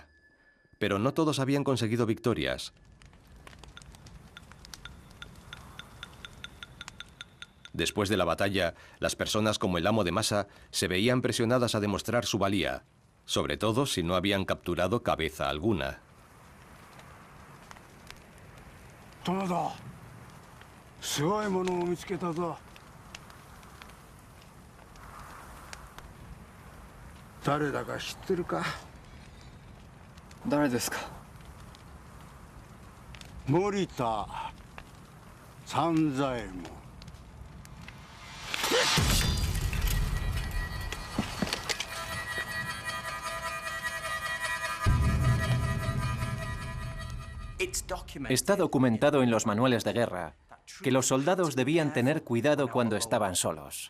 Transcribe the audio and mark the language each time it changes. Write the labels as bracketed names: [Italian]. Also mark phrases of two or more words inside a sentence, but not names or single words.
[Spanish] Pero no todos habían conseguido victorias. Después de la batalla, las personas como el amo de masa se veían presionadas a demostrar su valía, sobre todo si no habían capturado cabeza alguna. [Japanese] Tomoda, すごいものを見つけたぞ. 誰だか知ってるか? 誰ですか? Morita Sanzaemon. [Spanish] Está documentado en los manuales de guerra que los soldados debían tener cuidado cuando estaban solos.